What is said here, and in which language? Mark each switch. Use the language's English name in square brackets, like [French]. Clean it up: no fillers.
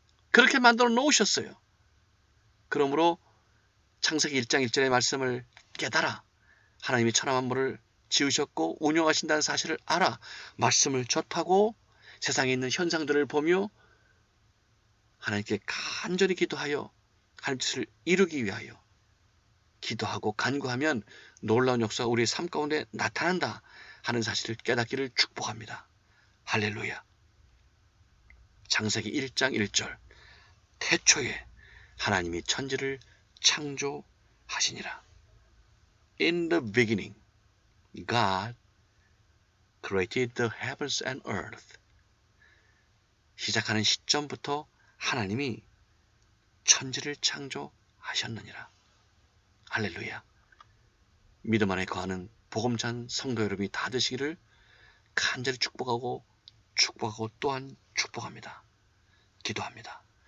[Korean] 그렇게 만들어 놓으셨어요. 그러므로 창세기 1장 1절의 말씀을 깨달아 하나님이 천하 만물을 지으셨고 운영하신다는 사실을 알아 말씀을 접하고 세상에 있는 현상들을 보며 하나님께 간절히 기도하여 하나님 뜻을 이루기 위하여 기도하고 간구하면 놀라운 역사가 우리의 삶 가운데 나타난다 하는 사실을 깨닫기를 축복합니다. 할렐루야. 창세기 1장 1절 태초에 하나님이 천지를 창조하시니라. [English] In the beginning, God created the heavens and earth. [Korean] 시작하는 시점부터 하나님이 천지를 창조하셨느니라. 할렐루야. 믿음 안에 거하는 복음찬 성도 여러분이 다 되시기를 간절히 축복하고 또한 축복합니다. 기도합니다.